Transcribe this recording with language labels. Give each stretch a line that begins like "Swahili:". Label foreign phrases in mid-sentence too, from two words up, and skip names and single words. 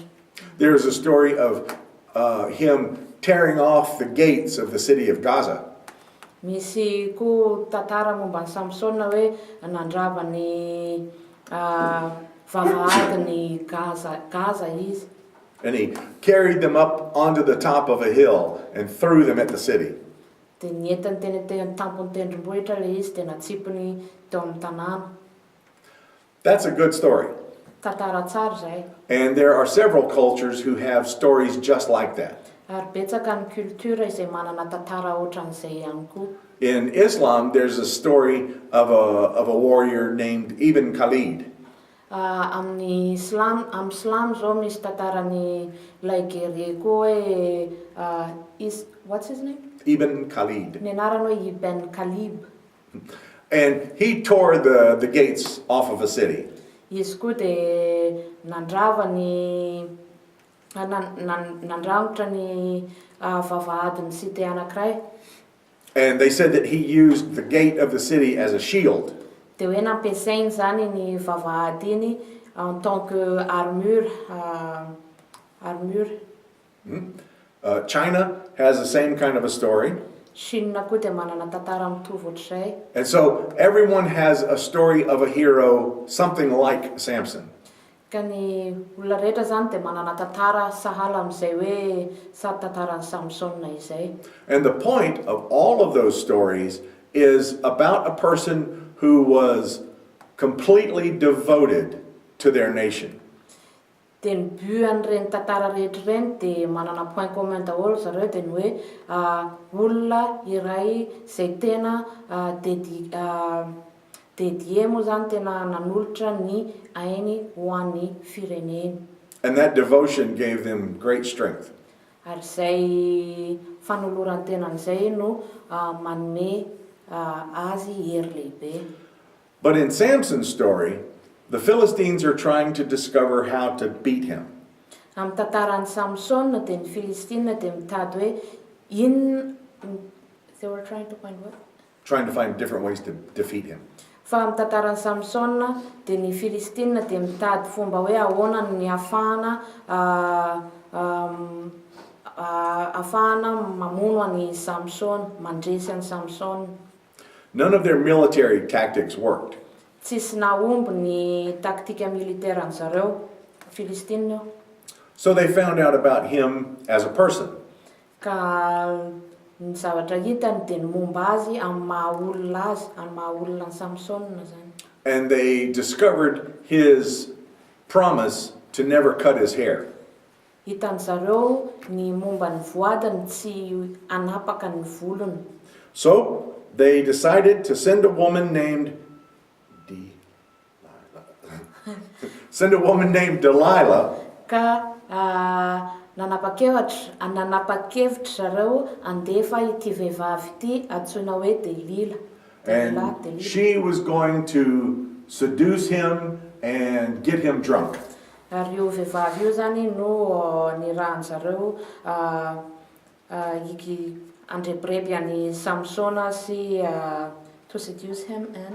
English: There is a story of him tearing off the gates of the city of Gaza.
Malagasy: Misy koa tantara momba ny Samson hoe nandrava ny vavahadiny Gaza izy.
English: And he carried them up onto the top of a hill and threw them at the city.
Malagasy: Dia nientany teny amin'ny tampony tendrombohitra ilay izy dia natsipony teo amin'ny tanàna.
English: That's a good story.
Malagasy: Tantara tsara izay.
English: And there are several cultures who have stories just like that.
Malagasy: Ary betsaka ny kultura izay manana tantara ohatran'izay ihany koa.
English: In Islam, there's a story of a warrior named Ibn Khalid.
Malagasy: Amin'ny Islam zao misy tantarany ilay guerrier koa hoe
English: what's his name?
Malagasy: Ibn Khalid. Ny anarany hoe Ibn Khalid.
English: And he tore the gates off of a city.
Malagasy: Izy koa dia nandrangotra ny vavahadin'ny cité anankiray.
English: And they said that he used the gate of the city as a shield.
Malagasy: Dia hoe nampiasainy zany ny vavahady iny
French: en tant que armure.
English: China has the same kind of a story.
Malagasy: Chine koa dia manana tantara mitovy ohatr'izay.
English: And so everyone has a story of a hero, something like Samson.
Malagasy: Ka ny olona rehetra zany dia manana tantara sahala amin'izay hoe sady tantaran'ny Samsona izay.
English: And the point of all of those stories is about a person who was completely devoted to their nation.
Malagasy: Dia ny buan'ireny tantara rehetra ireny dia manana
French: point commun
Malagasy: daholo zareo dia ny hoe olona iray izay tena dédié moa zany tena nanolotra ny ainy ho an'ny fireneny.
English: And that devotion gave them great strength.
Malagasy: Ary izay fanoloran-tenan'izay no manome azy hery lehibe.
English: But in Samson's story, the Philistines are trying to discover how to beat him.
Malagasy: Amin'ny tantaran'ny Samsona dia ny Filistina dia mitady hoe inona
English: they were trying to find what? Trying to find different ways to defeat him.
Malagasy: Fa amin'ny tantaran'ny Samsona dia ny Filistina dia mitady fomba hoe ahoana ny ahafahana mamono an'i Samson, mandresy an'i Samson.
English: None of their military tactics worked.
Malagasy: Tsisy nahomby ny taktika militaire zareo Filistina.
English: So they found out about him as a person.
Malagasy: Ka ny zavatra hitany dia ny momba azy amin'ny maha-olona azy, amin'ny maha-olona ny Samsona zany.
English: And they discovered his promise to never cut his hair.
Malagasy: Hitany zareo ny momba ny voadiny tsy anapaka ny volony.
English: So they decided to send a woman named Delilah.
Malagasy: Ka nanapakevitra zareo andefa ity vehivavy ity antsoina hoe Delila.
English: And she was going to seduce him and get him drunk.
Malagasy: Ary io vehivavy io zany no nirahan zareo andrebireby an'i Samsona sy
English: to seduce him and